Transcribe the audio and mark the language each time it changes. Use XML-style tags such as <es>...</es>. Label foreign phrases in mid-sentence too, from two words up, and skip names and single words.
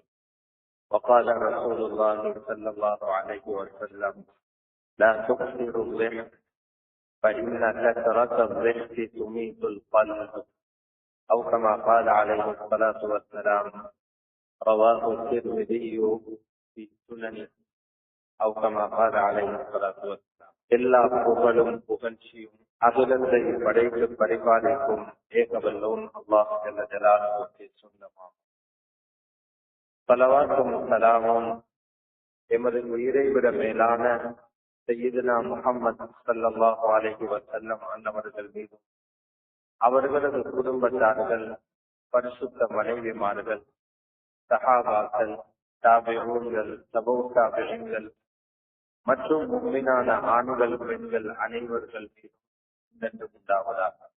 <ar>وقال رسول الله صلى الله عليه وسلم لا تكثروا الضحك فإن كثرة الضحك تميت القلب أو كما قال عليه الصلاة والسلام رواه الترمذي في سننه أو كما قال عليه الصلاة والسلام</ar> <ta>எல்லா புகழும் புகழ்ச்சியும் அகிலத்தை படைத்து பரிபாலிக்கும் ஏகவல்லோன் அல்லாஹ் ஜல்ல ஜலாலுஹுவுக்கு சொந்தமாகும். ஸலவாத்தும் ஸலாமும் எமது உயிரை விட மேலான சய்யிதுனா முஹம்மது</ta> <ar>صلى الله عليه وسلم</ar> <ta>அன்னவர்கள் மீதும் அவர்களது குடும்பத்தார்கள், பரிசுத்த மனைவிமார்கள், சஹாபாக்கள், தாபிஊன்கள், தபூ தாபிஈன்கள் மற்றும் முஃமினான ஆண்கள் பெண்கள் அனைவர்கள் மீதும் நன்றி உண்டாவதாக.</ta>